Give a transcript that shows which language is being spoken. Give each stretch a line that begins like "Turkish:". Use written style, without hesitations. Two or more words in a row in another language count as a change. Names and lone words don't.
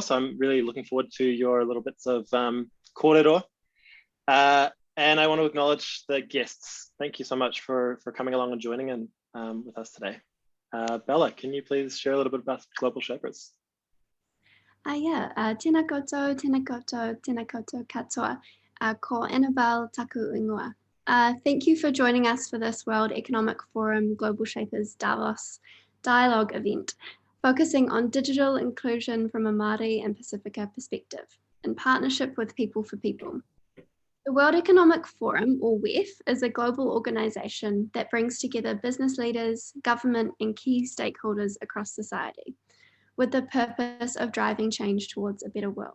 English: So I'm really looking forward to your little bits of kōrero. And I want to acknowledge the guests. Thank you so much for coming along and joining in with us today. Bella, can you please share a little bit about Global Shapers? Yeah,
Māori: tēnā koutou, tēnā koutou, tēnā koutou katoa, ko Annabelle taku ingoa.
English: Thank you for joining us for this World Economic Forum Global Shapers Davos dialogue event, focusing on digital inclusion from a Māori and Pacifica perspective, in partnership with People for People. The World Economic Forum, or WEF, is a global organisation that brings together business leaders, government and key stakeholders across society, with the purpose of driving change towards a better world.